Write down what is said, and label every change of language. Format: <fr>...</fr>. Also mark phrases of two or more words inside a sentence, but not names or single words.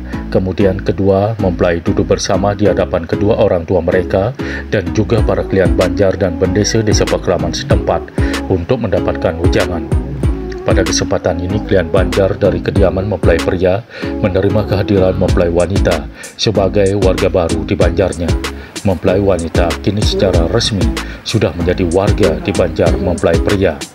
<id>Kemudian kedua mempelai duduk bersama di hadapan kedua orang tua mereka dan juga para klien Banjar dan bendesa desa Pakraman setempat untuk mendapatkan wejangan. Pada kesempatan ini, klien Banjar dari kediaman mempelai pria menerima kehadiran mempelai wanita sebagai warga baru di Banjarnya. Mempelai wanita kini secara resmi sudah menjadi warga di Banjar mempelai pria.</id>